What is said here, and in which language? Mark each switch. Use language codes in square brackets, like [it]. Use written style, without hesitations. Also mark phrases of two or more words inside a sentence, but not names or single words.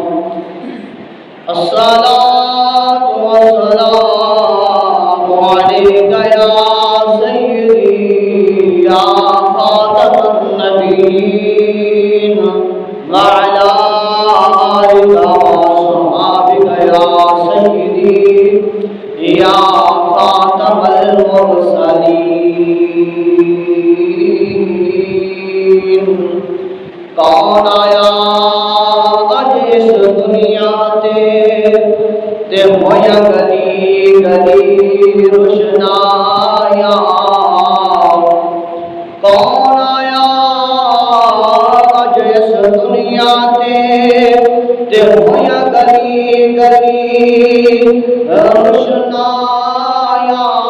[ar] الصلاة والسلام عليك يا سيدي يا خاتم النبيين وعلى آلك وصحابك يا سيدي يا خاتم المرسلين. [pa] کون آیا اج اس دنیا تے ہویا گلی گلی روشنایا. کون آیا اج اس دنیا تے ہویا گلی گلی روشنایا.